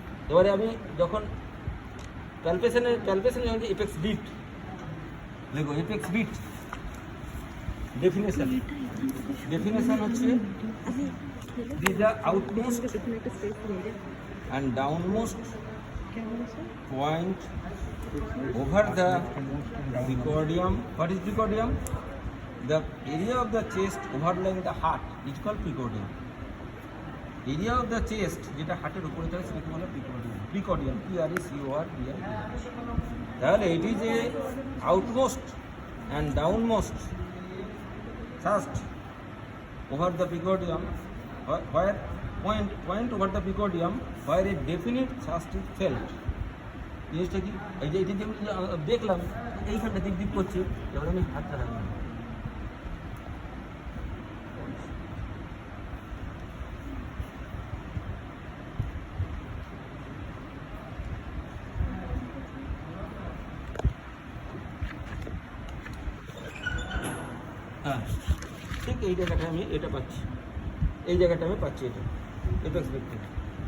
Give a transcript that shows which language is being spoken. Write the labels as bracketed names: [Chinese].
[Bangla] এবারে আমি যখন প্যালপেশনে যখন এপেক্স বিট দেখো, এপেক্স বিট ডেফিনেশন হচ্ছে this the আউটমোস্ট [English] and downmost point over the precordium. What is precordium? The area of the chest overlying the heart is called precordium. Area of the chest যেটা হার্টের উপরে থাকে সেটাকে বলে precordium. Precordium, P-R-E-C-O-R-D-I-U-M. [Bangla] তাহলে [English] it is a outmost and downmost thrust over the precordium, where point over the precordium where a definite thrust is felt. [Bangla] জিনিসটা কি, এই যে এটি দেখলাম এইখানটা দিক করছে, এবার আমি হাতটা রাখলাম, হ্যাঁ ঠিক এই জায়গাটা আমি এটা পাচ্ছি, এই জায়গাটা আমি পাচ্ছি, এটা এপেক্স বিট থেকে।